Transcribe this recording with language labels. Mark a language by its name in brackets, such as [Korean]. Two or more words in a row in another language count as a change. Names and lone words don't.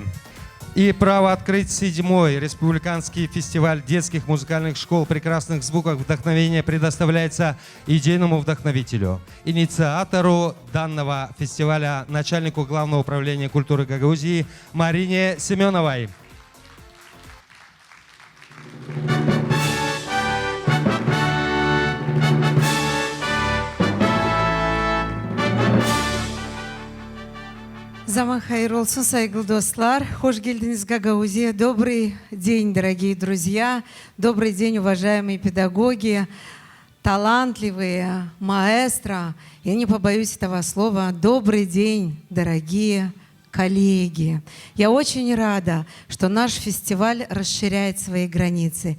[Russian] И право открыть 7-й республиканский фестиваль детских музыкальных школ прекрасных звуков вдохновения предоставляется идейному вдохновителю, инициатору данного фестиваля, начальнику Главного управления культуры Гагаузии Марине Семеновой. [Gagauz] Zaman hayır olsun saygılı dostlar. Hoş geldiniz Гагаузия. [Russian] Добрый день, дорогие друзья. Добрый день, уважаемые педагоги, талантливые маэстро. Я не побоюсь этого слова. Добрый день, дорогие коллеги. Я очень рада, что наш фестиваль расширяет свои границы.